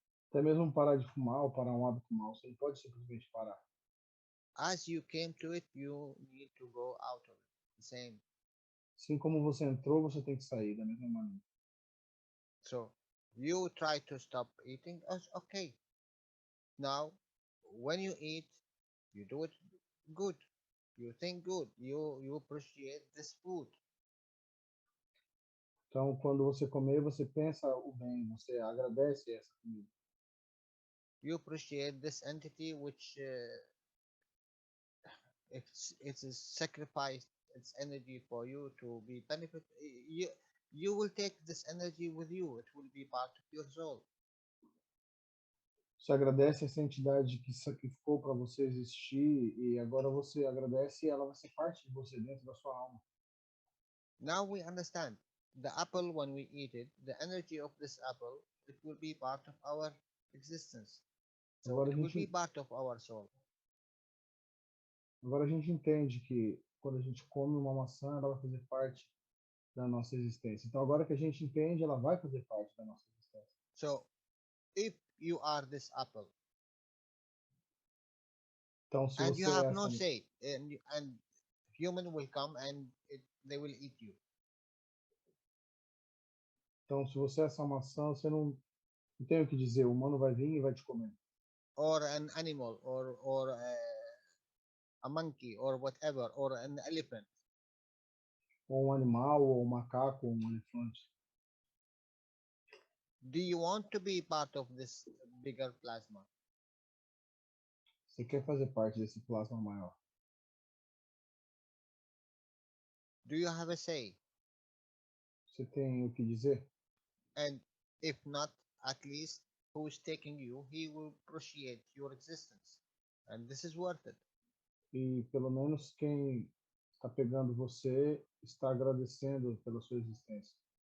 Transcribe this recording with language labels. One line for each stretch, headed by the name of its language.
Portuguese: Até mesmo parar de fumar ou parar um hábito mau, você não pode simplesmente parar.
English: As you came to it, you need to go out of it. The same.
Portuguese: Assim como você entrou, você tem que sair da mesma maneira.
English: So you try to stop eating. Okay. Now, when you eat, you do it good. You think good. You appreciate this food.
Portuguese: Então, quando você comer, você pensa o bem, você agradece essa comida.
English: You appreciate this entity which it's sacrificed its energy for you to be benefit. You will take this energy with you. It will be part of your soul.
Portuguese: Você agradece essa entidade que sacrificou para você existir e agora você agradece e ela vai ser parte de você dentro da sua alma.
English: Now we understand the apple when we eat it, the energy of this apple, it will be part of our existence. So
Portuguese: Agora
English: it will be part of our soul.
Portuguese: Agora a gente entende que quando a gente come uma maçã, ela vai fazer parte da nossa existência. Então agora que a gente entende, ela vai fazer parte da nossa existência.
English: So if you are this apple,
Portuguese: então se
English: and
Portuguese: você
English: you have no say, and human will come and they will eat you.
Portuguese: Então se você é essa maçã, você não tem o que dizer. O humano vai vir e vai te comer.
English: Or an animal, or a monkey, or whatever, or an elephant.
Portuguese: Ou um animal, ou um macaco, ou um elefante.
English: Do you want to be part of this bigger plasma?
Portuguese: Você quer fazer parte desse plasma maior?
English: Do you have a say?
Portuguese: Você tem o que dizer?
English: And if not, at least who is taking you, he will appreciate your existence. And this is worth it.
Portuguese: E pelo menos quem está pegando você está agradecendo pela sua existência.